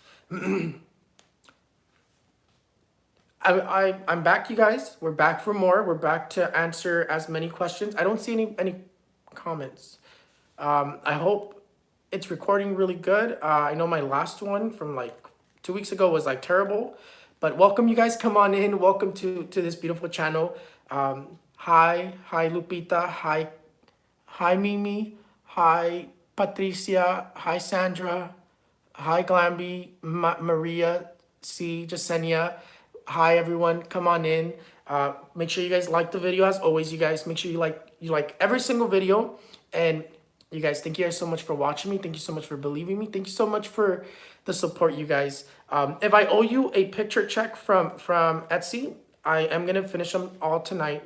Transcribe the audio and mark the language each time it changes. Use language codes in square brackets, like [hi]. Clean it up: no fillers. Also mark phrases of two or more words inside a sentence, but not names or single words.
[en] I'm back, you guys. We're back for more. We're back to answer as many questions. I don't see any comments. I hope it's recording really good. I know my last one from like 2 weeks ago was like terrible, but welcome, you guys. Come on in. Welcome to this beautiful channel. Hi Lupita. Hi Mimi. Hi Patricia. Hi Sandra. Hi Glamby, Maria, C, Jasenia. Hi everyone, come on in. Make sure you guys like the video as always. You guys make sure you like every single video. And you guys, thank you guys so much for watching me. Thank you so much for believing me. Thank you so much for the support, you guys. If I owe you a picture check from Etsy, I am gonna finish them all tonight.